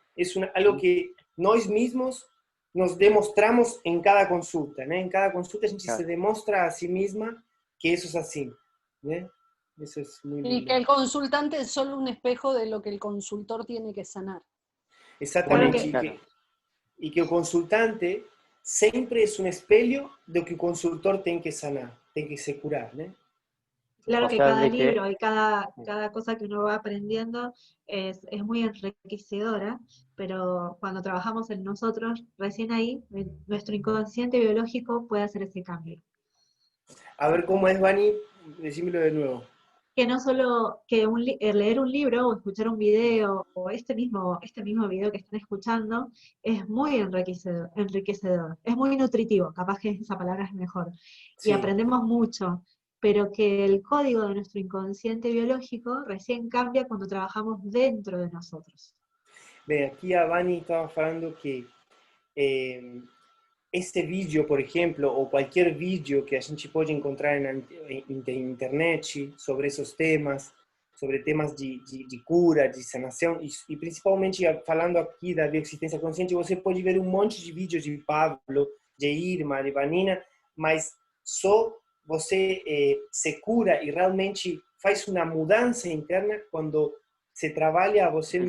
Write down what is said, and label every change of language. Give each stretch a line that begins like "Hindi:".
Spanish: Es algo que nós mismos nos demostramos en cada consulta, ¿no? En cada consulta
Portuguese: a gente
Spanish: Claro. se demuestra a sí misma que eso es así, ¿no? Eso es muy y lindo. que el consultante es solo un espejo de lo que el consultor tiene que sanar.
Portuguese: Exatamente. Claro. E que o consultante sempre é um espelho do que o consultor tem que sanar, tem que se curar, né? Claro
Spanish: O que sea, cada de que libro y cada cosa que uno va aprendiendo es muy enriquecedora, pero cuando trabajamos en nosotros, recién ahí, nuestro inconsciente biológico puede hacer ese cambio.
Portuguese: A ver como é, Vani, decímelo de novo.
Spanish: Que no solo que leer un libro o escuchar un video o este mismo video que están escuchando es muy enriquecedor, es muy nutritivo, capaz que esa palabra es mejor, y Sí. aprendemos mucho, pero que el código de nuestro inconsciente biológico recién cambia cuando trabajamos dentro de nosotros.
Portuguese: Bem, aqui a Vani estava falando que este vídeo, por exemplo, ou qualquer vídeo que a gente pode encontrar na internet sobre esses temas, sobre temas de cura, de sanação, e principalmente falando aqui da bioexistência consciente, você pode ver um monte de vídeos de Pablo, de Irma, de Vanina, mas só você se cura e realmente faz uma mudança interna quando se trabalha a você